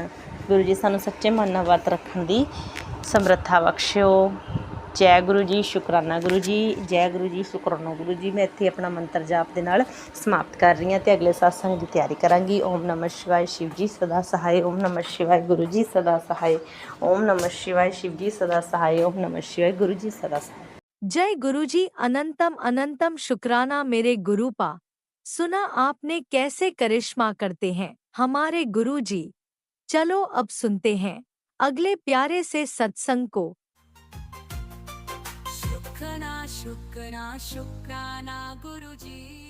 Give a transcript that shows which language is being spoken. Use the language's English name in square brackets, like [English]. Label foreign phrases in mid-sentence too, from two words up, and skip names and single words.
[Punjabi] ਗੁਰੂ ਜੀ ਸਾਨੂੰ ਸੱਚੇ ਮਨ ਨਾਲ ਵਰਤ ਰੱਖਣ ਦੀ ਸਮਰੱਥਾ ਬਖਸ਼ਿਓ। ਜੈ ਗੁਰੂ ਜੀ, ਸ਼ੁਕਰਾਨਾ ਗੁਰੂ ਜੀ, ਜੈ ਗੁਰੂ ਜੀ, ਸ਼ੁਕਰਾਨਾ ਗੁਰੂ ਜੀ। ਮੈਂ ਇੱਥੇ ਆਪਣਾ ਮੰਤਰ ਜਾਪ ਦੇ ਨਾਲ ਸਮਾਪਤ ਕਰ ਰਹੀ ਹਾਂ ਅਤੇ ਅਗਲੇ ਸਤਸੰਗ ਦੀ ਤਿਆਰੀ ਕਰਾਂਗੀ। [Sanskrit] ओम नमः शिवाय, [Punjabi] ਸ਼ਿਵ ਜੀ ਸਦਾ ਸਹਾਏ। [Sanskrit] ओम नमः शिवाय, [Punjabi] ਗੁਰੂ ਜੀ ਸਦਾ ਸਹਾਏ। [Sanskrit] ओम नमः शिवाय, [Hindi] शिव जी सदा सहाय। [Sanskrit] ओम नमः शिवाय, [Hindi] गुरु जी सदा सहाय। जय गुरु जी। अनंतम अनंतम शुक्राना मेरे गुरु पा। सुना आपने कैसे करिश्मा करते हैं हमारे गुरु जी। चलो अब सुनते हैं अगले प्यारे से सत्संग को। शुक्राना शुक्राना शुक्राना गुरु जी।